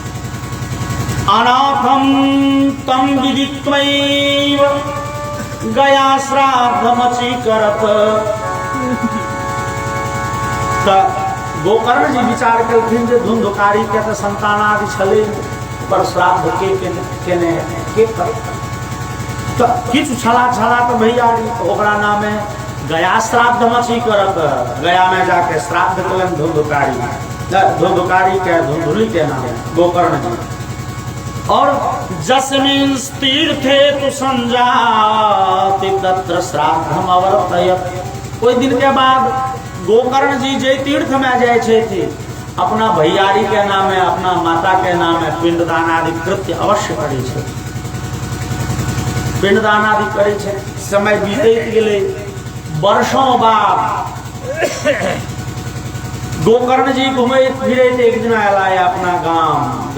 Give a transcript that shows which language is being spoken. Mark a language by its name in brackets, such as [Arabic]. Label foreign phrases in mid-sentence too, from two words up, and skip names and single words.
[Sanskrit] अनाथम तम विदित्वैव गया श्राद्धमचि करत [Maithili] तो गोकर्ण जी विचार कलखिन जे धुंधुकारी के तो संतानादि छले पर श्राद्ध केने के कर तो किछु छला तो भैयारी ओकरा नामे गया श्राद्ध मछी करत गया में जाके श्राद्ध कलन धुंधुकारी के धुंधुली के नाम गोकर्ण जी। [Sanskrit] और जस्मिन् तीर्थे तु संजाति तत्र श्राद्धम अवर्तयत। [Maithili] कोई दिन के बाद गोकर्ण जी जे तीर्थ में जाए थे अपना भैयारी के नामे अपना माता के नामे पिंडदान आदि कृत्य अवश्य करे छे। पिंडदान आदि करे छे। समय बीतैत गेले वर्षों बाद गोकर्ण जी घूमैत फिरैत एक दिन आला अपना गांव।